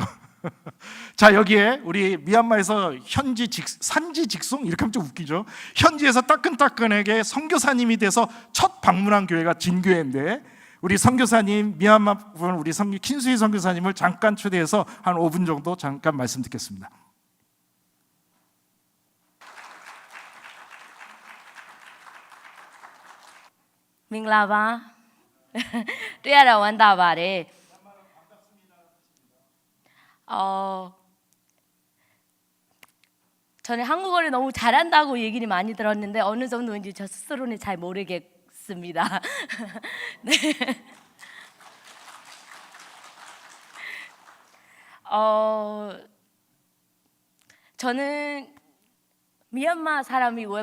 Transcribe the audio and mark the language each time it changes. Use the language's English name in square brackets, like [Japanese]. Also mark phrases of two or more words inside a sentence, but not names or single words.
[Korean] 자, 여기에 우리 미얀마에서 산지 직송, 이렇게 하면 좀 웃기죠. 현지에서 따끈따끈하게 선교사님이 돼서 첫 방문한 교회가 진교회인데, 우리 선교사님, 미얀마 분 우리 킨수희 선교사님을 잠깐 초대해서 한 5분 정도 잠깐 말씀 듣겠습니다. [Burmese] မင်္ဂလာပါတွေ့ရတာဝမ်းသာပါတယ် [Korean] 저는 한국어를 너무 잘한다고 얘기를 많이 들었는데 어느 정도인지 저 스스로는 잘 모르겠습니다. 네. 저는 미얀마 사람이고요.